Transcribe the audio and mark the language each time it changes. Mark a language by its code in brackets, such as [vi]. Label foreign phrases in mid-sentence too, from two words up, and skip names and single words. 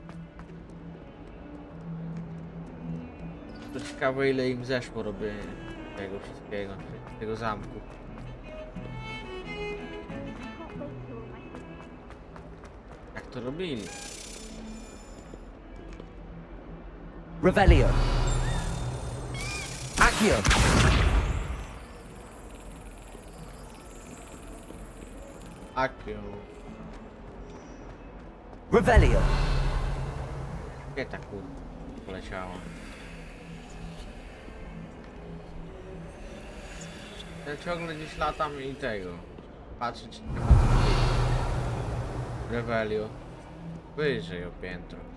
[pl] To ciekawe ile im zeszło robienie tego wszystkiego, tego zamku. Jak to robili? Revelio. Accio. Akio. Revelio. Gdzie ta kurwa poleciała? Ja ciągle gdzieś latam i tego. Patrzę czy nie ma takiej. Revelio. Wyżej o piętro.